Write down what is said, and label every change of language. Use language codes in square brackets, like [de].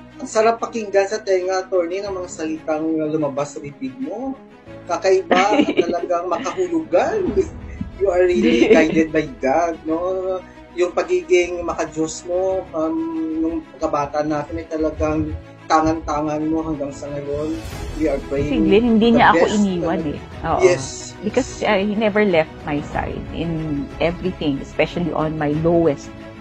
[tl] Ang sarap pakinggan sa tenga, attorney, ng mga salitang lumabas sa bibig mo. Kakaiba, talagang makahulugan. [en] You are really guided by God, no? [tl] Yung pagiging makadiyos mo, nung pagkabata natin ay talagang tangan-tangan mo hanggang sa ngayon. [en] We are praying. [tl] Si Glenn, hindi niya ako iniwan Oo. [en] Yes. Because he never left my side in everything, especially on my lowest